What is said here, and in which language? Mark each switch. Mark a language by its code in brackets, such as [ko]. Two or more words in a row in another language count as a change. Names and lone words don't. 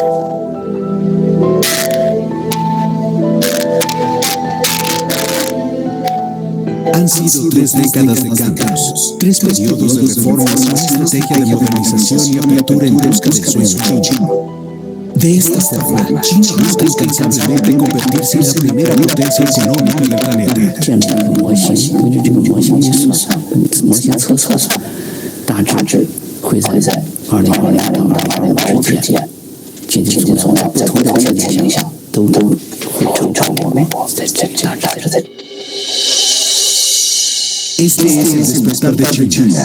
[es] Han sido 3 décadas de cambios, 3 periodos de reformas, una estrategia de modernización y apertura en busca del sueño chino. De esta forma, China busca incansablemente convertirse en la primera potencia económica del planeta. [zh] 建立一个模型，根据这个模型去测算，模型测算大致会在2020到2025之间，经济增长在不同的条件下都会超过美国，在这个价值是在。 [es] Este es el despertar de China.